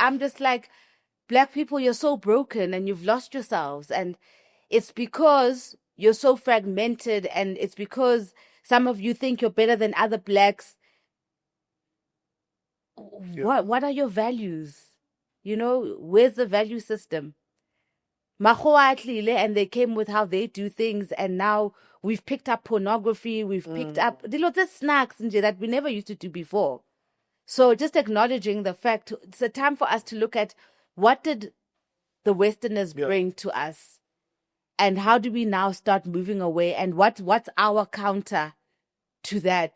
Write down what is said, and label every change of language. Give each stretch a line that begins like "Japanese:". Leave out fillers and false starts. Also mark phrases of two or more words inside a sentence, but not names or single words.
English: I'm just like, Black people, you're so broken and you've lost yourselves. And it's because you're so fragmented, and it's because some of you think you're better than other Blacks. Yeah. What are your values? You know, where's the value system?
Southern Sotho: Makgowa a tlile,
English: and they came with how they do things, and now we've picked up pornography, we've picked up
Southern Sotho: dilo tse
English: snacks nje that we never used to do before. So just acknowledging the fact, it's a time for us to look at what did the Westerners bring to us, and how do we now start moving away, and what's our counter to that?